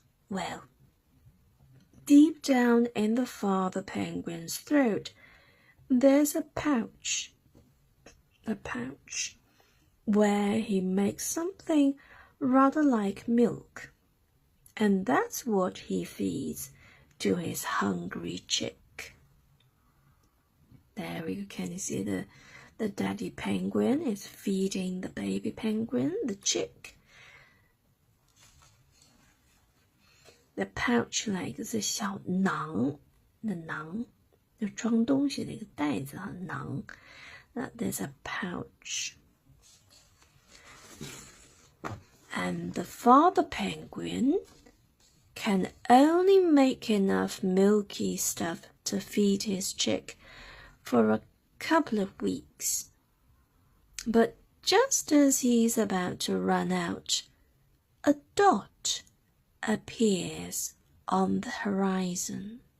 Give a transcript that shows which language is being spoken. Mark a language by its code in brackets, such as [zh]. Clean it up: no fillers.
[en] Well, deep down in the father penguin's throat, there's a pouch where he makes something rather like milk, and that's what he feeds to his hungry chick. There you can see the daddy penguin is feeding the baby penguin, the chick. [zh] The pouch like 是小囊的囊，就装东西的一个袋子和囊。 [en] There's a pouch. And the father penguin can only make enough milky stuff to feed his chick for a couple of weeks. But just as he's about to run out, a dot appears on the horizon.